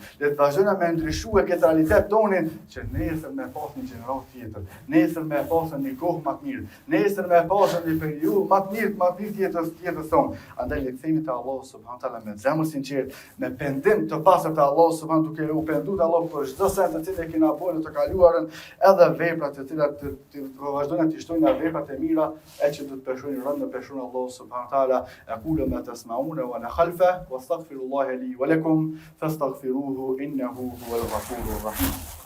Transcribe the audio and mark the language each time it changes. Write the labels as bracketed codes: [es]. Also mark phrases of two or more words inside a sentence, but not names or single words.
[sq] Le të vazhdojmë me ndryshuar këtë realitet tonin që nesër me pas një gjenerat tjetër, nesër me pas një kohë më të mirë, nesër me pas një periudhë më të mirë tjetër tonë. Andaj le të themi te Allahu [ar] سبحانه وتعالى [sq] me zemër sinqert, me pendim të pastër te Allahu subhanahu duke u penduar te Allahu për çdo sent të cilën kena bërë të kaluarën, edhe veprat të cilat të vazhdojnë të shtojnë veprat e mira, e që do të [ar] ربنا بشرنا الله سبحانه وتعالى أقول ما تسمعون وأنا خلفه واستغفر الله لي ولكم فاستغفروه إنه هو الغفور الرحيم.